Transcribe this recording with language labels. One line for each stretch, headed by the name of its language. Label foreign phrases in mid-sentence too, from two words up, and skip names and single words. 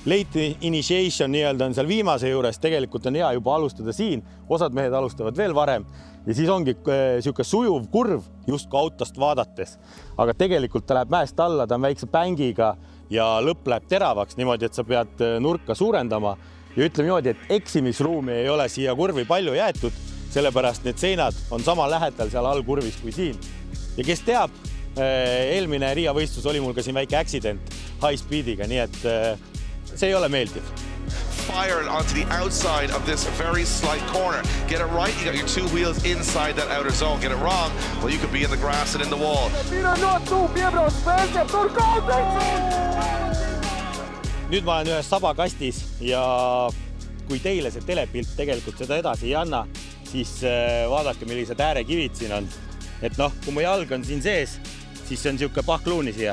English: late initiation
Estonian: nii-öelda on seal viimase juures, tegelikult on hea juba alustada siin, osad mehed alustavad veel varem ja siis ongi siuke sujuv kurv justkui autost vaadates, aga tegelikult ta läheb mäest alla, ta on väikse bängiga ja lõpp läheb teravaks niimoodi, et sa pead nurka suurendama ja ütleme niimoodi, et eksimisruumi ei ole siia kurvi palju jäetud, sellepärast need seinad on sama lähedal seal all kurvis kui siin. Ja kes teab, eelmine Riia võistlus oli mul ka siin väike
English: accident high speediga,
Estonian: nii et see ei ole meeldiv.
English: Fired onto the outside of this very slight corner. Get it right, you got your two wheels inside that outer zone. Get it wrong, well, you could be in the grass and in the wall.
Estonian: Nüüd ma olen ühes sabakastis ja kui teile see telepilt tegelikult seda edasi ei anna, siis vaadake, millised äärekivid siin on. Et noh, kui mu jalg on siin sees, siis see on siuke pahkluuni siia.